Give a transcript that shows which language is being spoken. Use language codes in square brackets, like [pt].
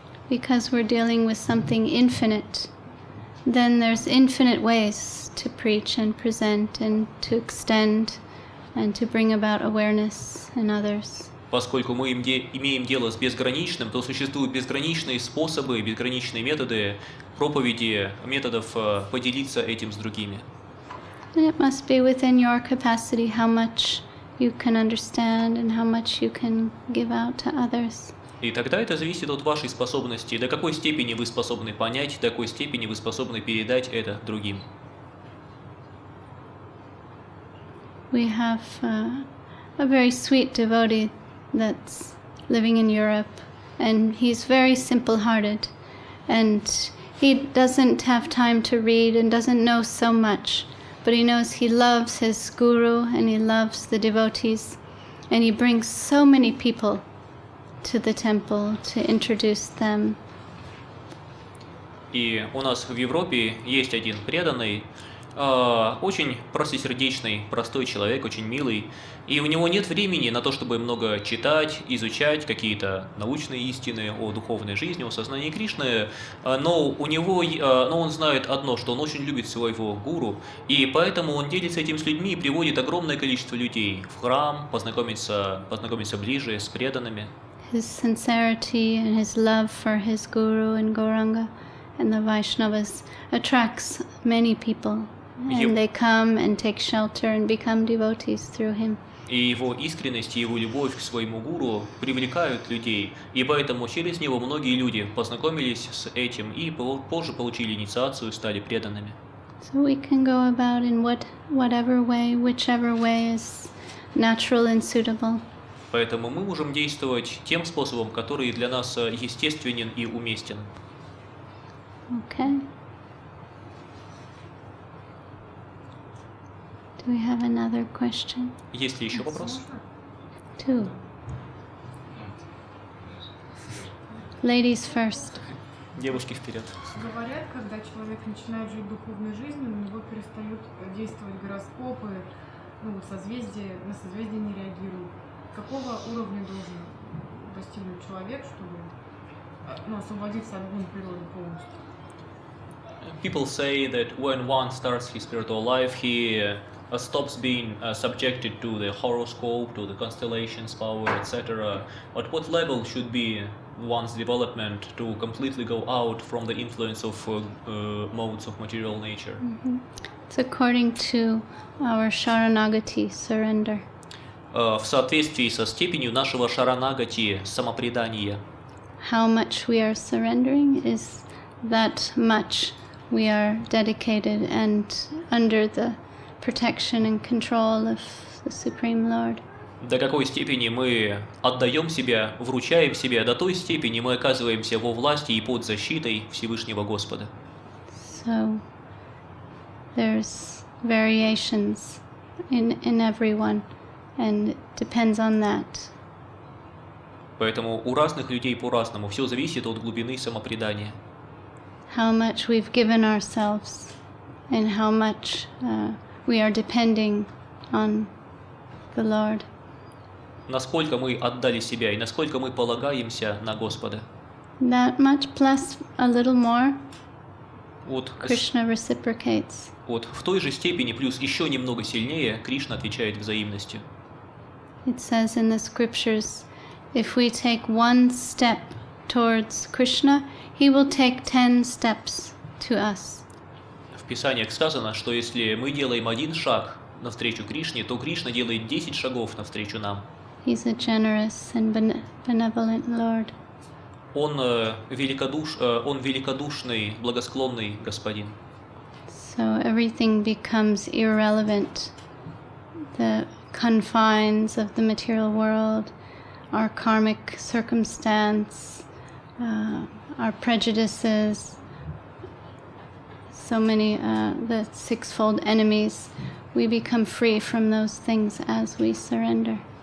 [en] Because we're dealing with something infinite, then there's infinite ways to preach and present and to extend and to bring about awareness in others. [ru] Поскольку мы имеем дело с безграничным, то существуют безграничные способы, безграничные методы проповеди, методов поделиться этим с другими. [en] And it must be within your capacity how much you can understand and how much you can give out to others. [ru] И тогда это зависит от вашей способности, до какой степени вы способны понять, до какой степени вы способны передать это другим. [en] We have a very sweet devotee that's living in Europe, and he's very simple-hearted, and he doesn't have time to read and doesn't know so much, but he knows he loves his guru and he loves the devotees, and he brings so many people to the temple to introduce them. [ru] И у нас в Европе есть один преданный, очень простосердечный, простой человек, очень милый, и у него нет времени на то, чтобы много читать, изучать какие-то научные истины о духовной жизни, о сознании Кришны, но он знает одно, что он очень любит своего гуру, и поэтому он делится этим с людьми и приводит огромное количество людей в храм, познакомиться ближе с преданными. [en] His sincerity and his love for his guru and Gauranga and the Vaishnavas attracts many people. And they come and take shelter and become devotees through him. [ru] И его искренность и его любовь к своему гуру привлекают людей, и поэтому через него многие люди познакомились с этим и позже получили инициацию, стали преданными. [en] So we can go about in whatever way, whichever way is natural and suitable. [ru] Поэтому мы можем действовать тем способом, который для нас естественен и уместен. [en] Okay. Do we have another question? [ru] Есть ли еще вопрос? [en] Two. Ladies first. [ru] Девушки вперед. Говорят, когда человек начинает жить духовной жизнью, у него перестают действовать гороскопы, ну, созвездия, на созвездия не реагируют. Какого уровня должен достигнуть человек, чтобы освободиться от гун природы полностью? [en] People say that when one starts his spiritual life, he stops being subjected to the horoscope, to the constellations power, etc. But what level should be one's development to completely go out from the influence of modes of material nature? It's according to our Sharanagati, surrender. [ru] В соответствии со степенью нашего шаранагати, самопредания. [en] How much we are surrendering is that much we are dedicated and under the protection and control of the Supreme Lord. [ru] До какой степени мы отдаем себя, вручаем себя, до той степени мы оказываемся во власти и под защитой Всевышнего Господа. [en] So there's variations in everyone, and it depends on that. [ru] Поэтому у разных людей по-разному, все зависит от глубины самопредания. [en] How much we've given ourselves and how much we are depending on the Lord. [ru] Насколько мы отдали себя и насколько мы полагаемся на Господа. [en] That much plus a little more, [ru] Вот, [en] Krishna reciprocates. [ru] вот в той же степени, плюс еще немного сильнее, Кришна отвечает взаимностью. [en] It says in the scriptures, if we take one step towards Krishna, he will take 10 steps to us. [ru] В Писаниях сказано, что если мы делаем один шаг навстречу Кришне, то Кришна делает 10 шагов навстречу нам. [en] He's a generous and benevolent Lord. [ru] Он великодушный, благосклонный Господин. [en] So everything becomes irrelevant. The confines of the material world, our karmic circumstance, our prejudices, so many, the sixfold enemies, we become free from those things as we surrender.